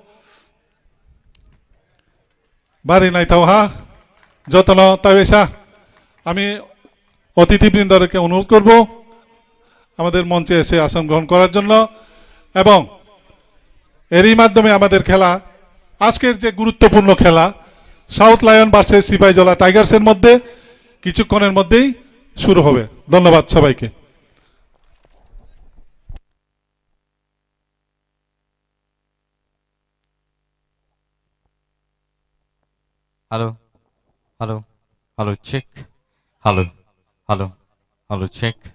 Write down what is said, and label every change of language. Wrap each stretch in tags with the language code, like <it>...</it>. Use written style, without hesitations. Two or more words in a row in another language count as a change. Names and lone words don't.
<bn>বাড়ি নাইতাও হা যতন তাইবেসা আমি অতিথিবৃন্দকে অনুরোধ করব আমাদের মঞ্চে এসে আসন গ্রহণ করার জন্য এবং এরই মাধ্যমে আমাদের খেলা আজকের যে গুরুত্বপূর্ণ খেলা সাউথ লায়ন ভার্সেস সিপাহীজলা টাইগার্সের মধ্যে কিছুক্ষণের মধ্যেই শুরু হবে ধন্যবাদ সবাইকে</bn> <en>Hello, hello, hello, check. Hello, hello, hello, check.</en>